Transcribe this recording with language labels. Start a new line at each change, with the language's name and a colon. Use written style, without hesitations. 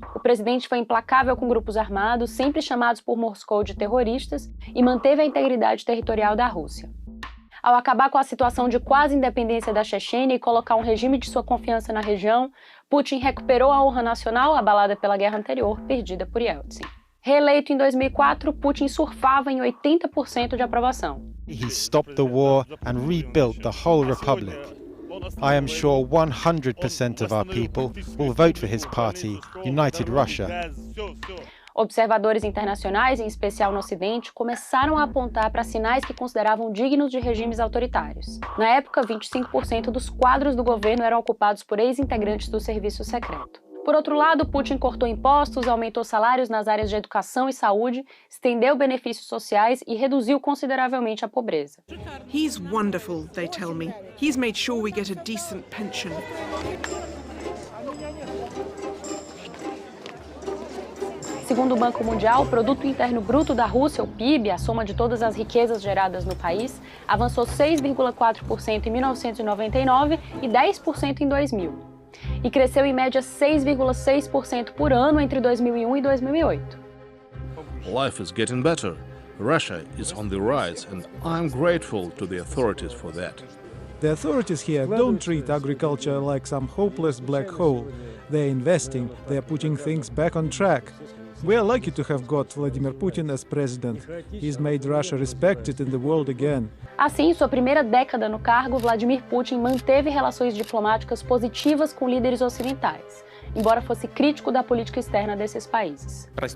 Portuguese: O presidente foi implacável com grupos armados, sempre chamados por Moscou de terroristas, e manteve a integridade territorial da Rússia. Ao acabar com a situação de quase independência da Chechênia e colocar um regime de sua confiança na região, Putin recuperou a honra nacional abalada pela guerra anterior, perdida por Yeltsin. Reeleito em 2004, Putin surfava em 80% de aprovação.
English: He stopped the war and rebuilt the whole republic. I am sure 100% of our people will vote for his party, United Russia.
Portuguese: Observadores internacionais, em especial no Ocidente, começaram a apontar para sinais que consideravam dignos de regimes autoritários. Na época, 25% dos quadros do governo eram ocupados por ex-integrantes do serviço secreto. Por outro lado, Putin cortou impostos, aumentou salários nas áreas de educação e saúde, estendeu benefícios sociais e reduziu consideravelmente a pobreza.
English: He's wonderful, they tell me. He's made sure we get a decent pension.
Portuguese: Segundo o Banco Mundial, o Produto Interno Bruto da Rússia, o PIB, a soma de todas as riquezas geradas no país, avançou 6,4% em 1999 e 10% em 2000. E cresceu em média 6,6% por ano entre 2001 e 2008.
English: Life is getting better. Russia is on the rise, and I'm grateful to the authorities for that. The authorities here don't treat agriculture like some hopeless black hole. They're investing, they're putting things back on track. We are lucky to have got Vladimir Putin as president. He's made Russia respected in the world again.
Portuguese: Assim, em sua primeira década no cargo, Vladimir Putin manteve relações diplomáticas positivas com líderes ocidentais, embora fosse crítico da política externa desses países.